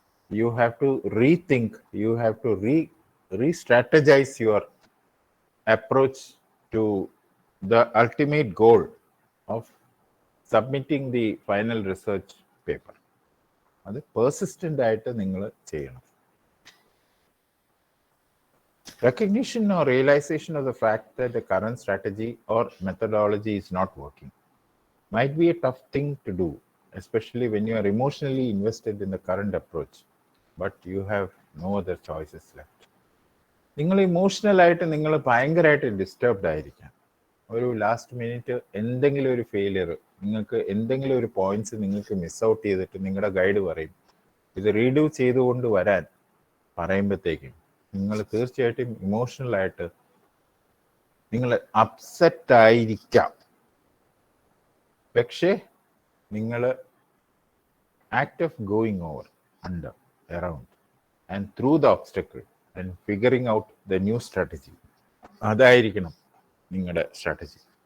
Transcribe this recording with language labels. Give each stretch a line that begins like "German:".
English: You have to rethink, you have to re-strategize your approach to the ultimate goal of submitting the final research paper.
Malayalam: അത് persistent ആയിട്ട് നിങ്ങൾ ചെയ്യണം.
English: Recognition or realization of the fact that the current strategy or methodology is not working might be a tough thing to do, especially when you are emotionally invested in the current approach, but you have no other choices left.
Malayalam: നിങ്ങൾ ഇമോഷണലായിട്ട് നിങ്ങൾ ഭയങ്കരമായിട്ട് disturbed ആയിരിക്കാം. ഒരു last minute എന്തെങ്കിലും ഒരു failure, നിങ്ങൾക്ക് എന്തെങ്കിലും ഒരു പോയിന്റ്സ് നിങ്ങൾക്ക് മിസ് ഔട്ട് ചെയ്തിട്ട് നിങ്ങളുടെ ഗൈഡ് പറയും ഇത് റീഡ്യൂ ചെയ്തുകൊണ്ട് വരാൻ പറയുമ്പോഴത്തേക്കും നിങ്ങൾ തീർച്ചയായിട്ടും ഇമോഷണലായിട്ട് നിങ്ങൾ അപ്സെറ്റ് ആയിരിക്കാം. പക്ഷേ നിങ്ങൾ
English: act of going over, under, around and through the obstacle and figuring out the new strategy,
Malayalam: അതായിരിക്കണം നിങ്ങളുടെ സ്ട്രാറ്റജി.